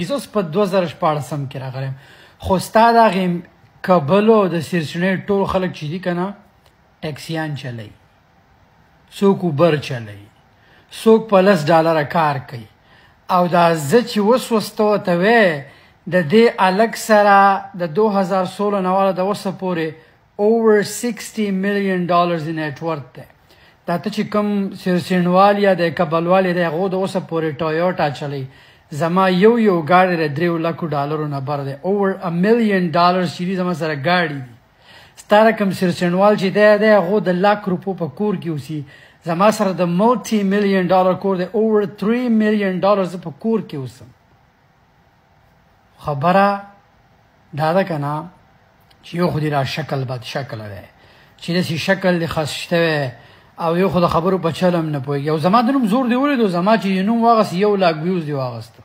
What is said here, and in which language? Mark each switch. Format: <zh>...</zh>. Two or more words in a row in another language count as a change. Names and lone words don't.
<ps>زه اوس په 2014 کې راغلی یم، خو ستا دغې کابلو د سرچینۍ ټول خلک چې دي که نه، ټیکسیان چلی، څوک اوبر چلی، څوک په $10 کار کوي. او دا زه چې اوس ورته ورته وی د دې هلک سره د 2016 نه واله د اوسه پورې</ps> <en>over $60 million net worth</en> <ps>دی. دا ته چې کوم سرچینوال یا د کابلوال دی، هغو د اوسه پورې ټویوټا چلی، زما یو ګاډی د $3 نه بر دی.</ps> <en>over $1 million</en> <ps>چې دي زما سره ګاډي دي. ستا رقم سرچینوال چې دی هغو د $1,00,000 په کور کې اوسي، زما سره د</ps> <en>$multi million</en> <ps>کور دی.</ps> <en>over $3 million</en> <ps>زه په کور کې اوسم. خبره دا ده که نه چې یو خو دې را شکل بد شکله دی، چې داسې شکل دې خسته وی، او یو خو د خبرو په چل هم نه پوهېږي. او زما د نوم زور دې ولیدو، زما چې نوم واغست 1,00,000 ویوز دې واغسته.</ps>